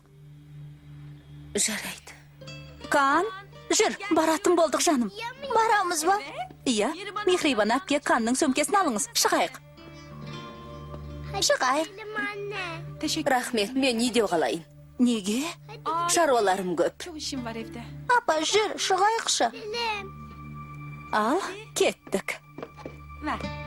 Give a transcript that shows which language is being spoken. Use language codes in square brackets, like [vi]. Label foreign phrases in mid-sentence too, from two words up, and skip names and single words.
[kk] Жарайды. Кан, жүр, баратын болдық жаным. Барамыз ба? Иә, Мехрибан әпке Канның сөмкесін алыңыз, шығайық. Шығайық. Рахмет, мен үйде қалайын. Неге? Шаруаларым көп. [tr] Çok işim var evde. [kk] Апа, жүр, шығайықшы. Ал, кеттік. [tr] Ver.